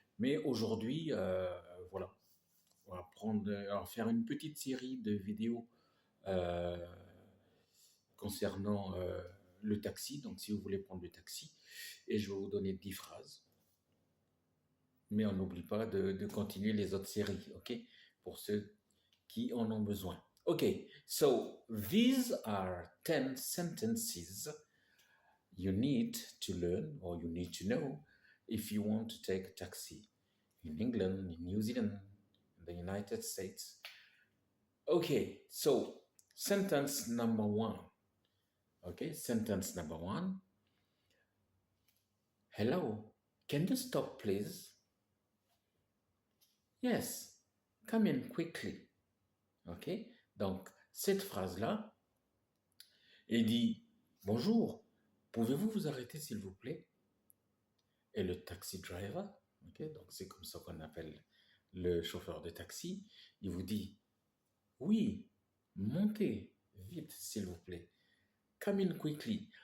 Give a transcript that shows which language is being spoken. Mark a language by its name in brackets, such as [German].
[French] Mais aujourd'hui, voilà, on va faire une petite série de vidéos euh, concernant le taxi. Donc, si vous voulez prendre le taxi, et je vais vous donner 10 phrases. Mais on n'oublie pas de continuer les autres séries, OK? Pour ceux qui en ont besoin. [English] Okay, so these are 10 sentences you need to learn or you need to know if you want to take a taxi in England, in New Zealand, in the United States. Okay, so sentence number one. Okay, sentence number one. Hello, can you stop, please? Yes, come in quickly. [French] Ok, donc cette phrase-là, elle dit bonjour, pouvez-vous vous arrêter s'il vous plaît? Et le taxi driver, ok, donc c'est comme ça qu'on appelle le chauffeur de taxi, il vous dit oui, montez vite s'il vous plaît. [English] Come in quickly.